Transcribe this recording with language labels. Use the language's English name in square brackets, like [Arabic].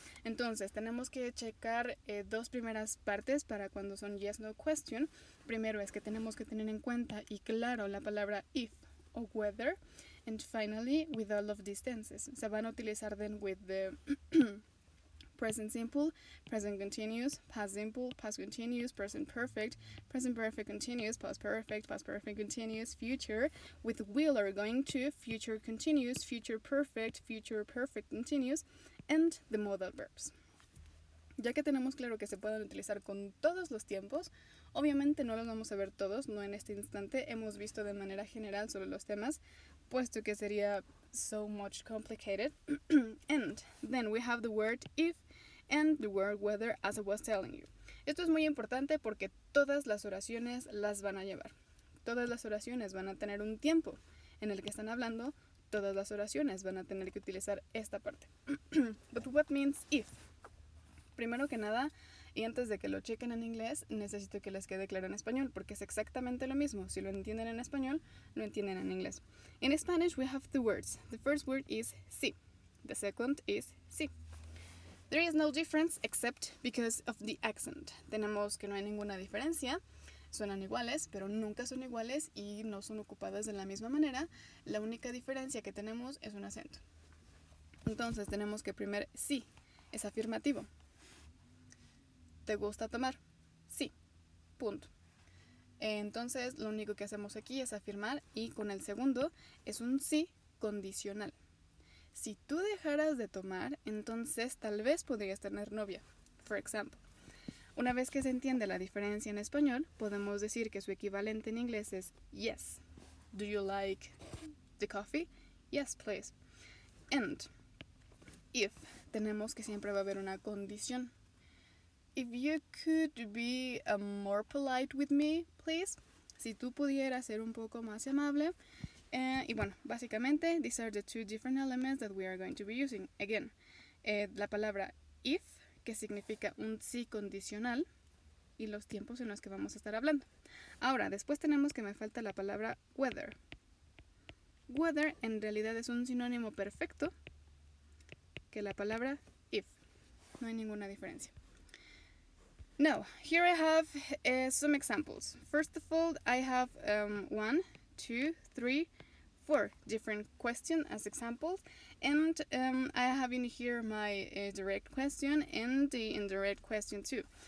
[Spanish] Entonces, tenemos que checar 2 primeras partes para cuando son yes, no question. Primero es que tenemos que tener en cuenta y claro la palabra if o whether. [English] And finally, with all of these tenses. [Spanish] Se van a utilizar [English] then with the present simple, present continuous, past simple, past continuous, present perfect continuous, past perfect continuous, future, with will or going to, future continuous, future perfect continuous, and the modal verbs. [Spanish] Ya que tenemos claro que se pueden utilizar con todos los tiempos, obviamente no los vamos a ver todos, no en este instante, hemos visto de manera general sobre los temas, puesto que sería [English] so much complicated. And then we have the word if and the word whether, as I was telling you. [Spanish] Esto es muy importante porque todas las oraciones las van a llevar. Todas las oraciones van a tener un tiempo en el que están hablando. Todas las oraciones van a tener que utilizar esta parte. [English] But what means if? [Spanish] Primero que nada, y antes de que lo chequen en inglés, necesito que les quede claro en español, porque es exactamente lo mismo. Si lo entienden en español, lo entienden en inglés. [English] In Spanish, we have 2 words. The first word is sí. The second is sí. There is no difference except because of the accent. [Spanish] Tenemos que no hay ninguna diferencia. Suenan iguales, pero nunca son iguales y no son ocupadas de la misma manera. La única diferencia que tenemos es un acento. Entonces tenemos que primero sí es afirmativo. ¿Te gusta tomar? Sí. Punto. Entonces lo único que hacemos aquí es afirmar y con el segundo es un sí condicional. Si tú dejaras de tomar, entonces tal vez podrías tener novia. [English] For example. [Spanish] Una vez que se entiende la diferencia en español, podemos decir que su equivalente en inglés es yes. [English] Do you like the coffee? Yes, please. And if, [Spanish] tenemos que siempre va a haber una condición. [English] If you could be more polite with me, please. [Spanish] Si tú pudieras ser un poco más amable. Y bueno, básicamente, [English] these are the 2 different elements that we are going to be using. [Spanish] Again, la palabra if, que significa un sí condicional, y los tiempos en los que vamos a estar hablando. Ahora, después tenemos que me falta la palabra whether. Whether en realidad es un sinónimo perfecto que la palabra if. No hay ninguna diferencia. [English] Now, here I have some examples. First of all, I have 1, 2, 3, 4 different questions as examples, and I have in here my direct question and the indirect question too.